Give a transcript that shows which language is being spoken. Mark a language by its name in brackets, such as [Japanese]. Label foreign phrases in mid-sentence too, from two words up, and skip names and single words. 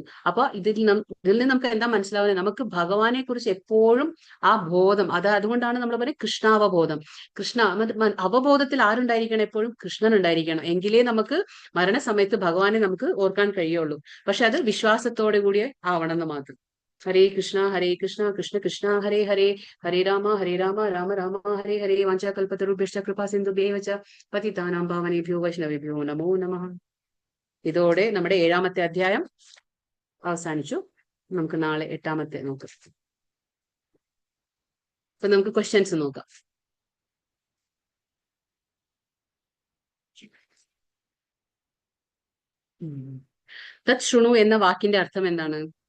[Malayalam] അപ്പൊ ഇതിൽ നിന്ന് നമുക്ക് എന്താ മനസ്സിലാവുന്നത്, നമുക്ക് ഭഗവാനെ കുറിച്ച് എപ്പോഴും ആ ബോധം, അതുകൊണ്ടാണ് നമ്മൾ പറയുന്നത് കൃഷ്ണാവബോധം. അവബോധത്തിൽ ആരുണ്ടായിരിക്കണം, എപ്പോഴും കൃഷ്ണൻ ഉണ്ടായിരിക്കണം. എങ്കിലേ നമുക്ക് മരണസമയത്ത് ഭഗവാനെ നമുക്ക് ഓർക്കാൻ കഴിയുള്ളൂ. പക്ഷെ അത് വിശ്വാസത്തോടു കൂടി ആവണം എന്ന് മാത്രം. [Sanskrit] ഹരേ കൃഷ്ണ കൃഷ്ണ കൃഷ്ണ ഹരേ ഹരേ, ഹരേ രാമ രാമ രാമ ഹരേ ഹരേ. വാഞ്ചാകൽപതരുഭ്യശ്ച കൃപാ സിന്ധുഭ്യേവ ച പതിതാനാം പാവനേഭ്യോ വൈഷ്ണവേഭ്യോ നമോ നമഃ. [Malayalam] ഇതോടെ നമ്മുടെ 7ാമത്തെ അധ്യായം അവസാനിച്ചു. നമുക്ക് നാളെ 8ാമത്തെ നോക്കാം. അപ്പൊ നമുക്ക് ക്വസ്റ്റ്യൻസ് നോക്കാം. [Sanskrit] തത് ശൃണു [Malayalam] എന്ന വാക്കിന്റെ അർത്ഥം എന്താണ്?